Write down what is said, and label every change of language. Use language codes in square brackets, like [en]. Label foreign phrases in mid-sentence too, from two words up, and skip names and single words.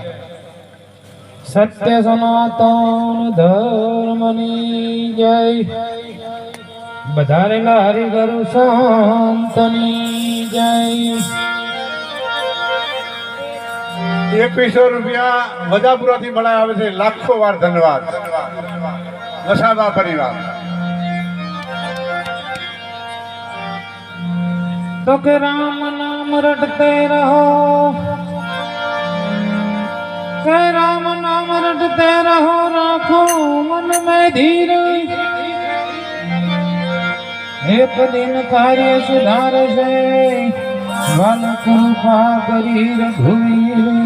[gu] સત્ય સનાતન ધર્મની જય બધારેલા હરિગુરુ સંતની જય 2100 રૂપિયા વજાપુરાથી મળાય આવે છે લાખો વાર ધન્યવાદ વસાવા પરિવાર [hi] तो के राम नाम रटते रहो के राम नाम रटते रहो राखो मन में धीर एक दिन कार्य सुधार से वन कृपा करी रघुवीर